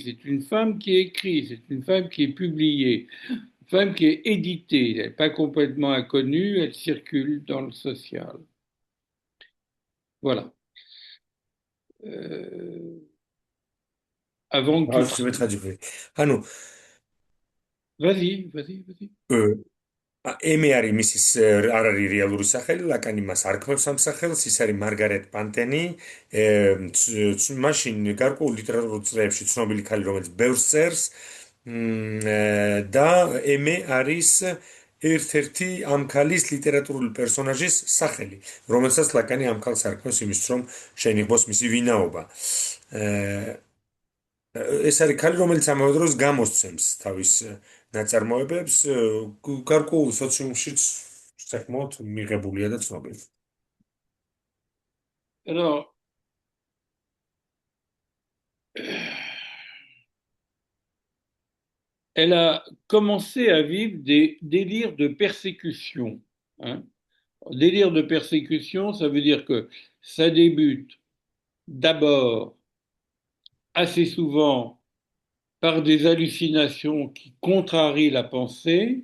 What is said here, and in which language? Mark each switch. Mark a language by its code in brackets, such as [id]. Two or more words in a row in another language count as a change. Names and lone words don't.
[fr] C'est une femme qui écrit, c'est une femme qui est publiée, une femme qui est éditée. Elle n'est pas complètement inconnue, elle circule dans le social. Voilà. Avant que Vas-y. [ka] ემე არის მისის არ არის რეალური სახელი, ლაკანი მას არქმევს ამ სახელს, ის არის მარგარეტ პანტენი. მაშინ გარკვეულ ლიტერატურულ წრეებში ცნობილი ქალი, რომელიც ბევრს წერს და ემე არის ერთ-ერთი ამ ქალის ლიტერატურული პერსონაჟის სახელი, რომელსაც ლაკანი ამ ქალს არქმევს იმისთვის, რომ შეინიღბოს მისი ვინაობა. ეს არის ქალი, რომელიც ამავე დროს გამოსცემს თავის ნაწარმოებებს, გარკვეულ სოციუმშიც საკმაოდ მიღებულია და ცნობილი. [fr] Alors, elle a commencé à vivre des délires de persécution. Hein. Délire de persécution, ça veut dire que ça débute d'abord assez souvent par des hallucinations qui contrarient la pensée.